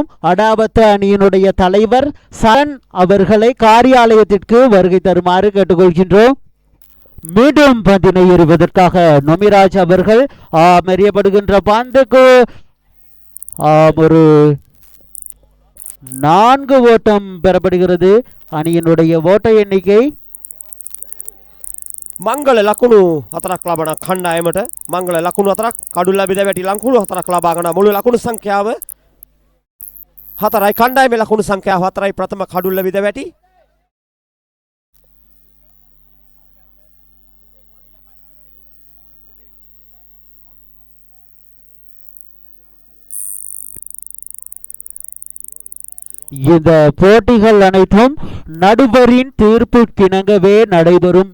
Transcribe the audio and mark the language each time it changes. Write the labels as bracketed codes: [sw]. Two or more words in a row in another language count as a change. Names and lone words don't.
[ta] அடாவத்த அணியினுடைய தலைவர் சரண் அவர்களை காரியாலயத்திற்கு வருகை தருமாறு கேட்டுக்கொள்கின்றோம். மீண்டும் பந்தினை எறிவதற்காக நொமிராஜ் அவர்கள் மெறியப்படுகின்ற பந்துக்கு ஒரு 4 ஓட்டம் பெறப்படுகிறது. அணியினுடைய ஓட்ட எண்ணிக்கை [si] මංගල ලකුණු 4ක් ලබන කණ්ඩායමට මංගල ලකුණු 4ක් කඩුල්ලා බිඳ වැටි ලකුණු 4ක් ලබා ගන්න මුළු ලකුණු සංඛ්‍යාව 4යි කණ්ඩායමේ ලකුණු සංඛ්‍යාව 4යි ප්‍රථම කඩුල්ලා බිඳ වැටි [ta] இந்த போட்டிகள் அனைத்தும் நடுவரின் தீர்ப்புக்கிணங்கவே நடைபெறும்